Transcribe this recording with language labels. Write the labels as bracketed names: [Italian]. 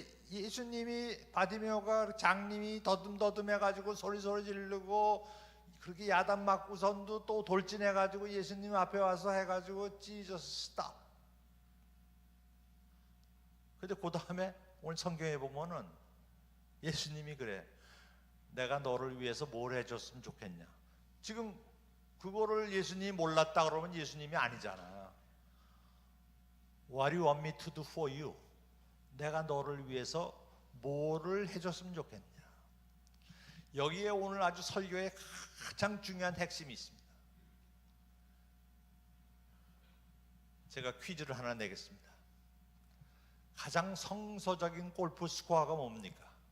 [Korean] 예수님이 바디메오가 장님이 더듬더듬해가지고 소리 지르고 그렇게 야단 맞고선도 또 돌진해가지고 예수님 앞에 와서 해가지고 [English] Jesus stop. [Korean] 근데 그 다음에 오늘 성경에 보면은 예수님이 그래. 내가 너를 위해서 뭘 해줬으면 좋겠냐. 지금 그거를 예수님이 몰랐다 그러면 예수님이 아니잖아. [English] What do you want me to do for you? [Korean] 내가 너를 위해서 뭐를 해줬으면 좋겠냐. 여기에 오늘 아주 설교에 가장 중요한 핵심이 있습니다. 제가 퀴즈를 하나 내겠습니다. 가장 성서적인 골프 스코어가 뭡니까?